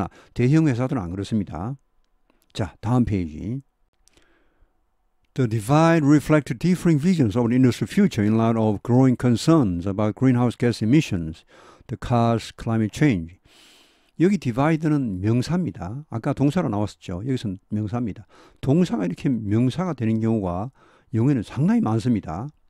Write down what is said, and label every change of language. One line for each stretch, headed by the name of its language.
Korean: 그러나 대형 회사들은 안 그렇습니다. 자, 다음 페이지.
English: The divide reflects differing visions of the industry future in light of growing concerns about greenhouse gas emissions, the car's climate change.
Korean: 여기 divide는 명사입니다. 아까 동사로 나왔었죠. 여기서는 명사입니다. 동사가 이렇게 명사가 되는 경우가 영어에는 상당히 많습니다.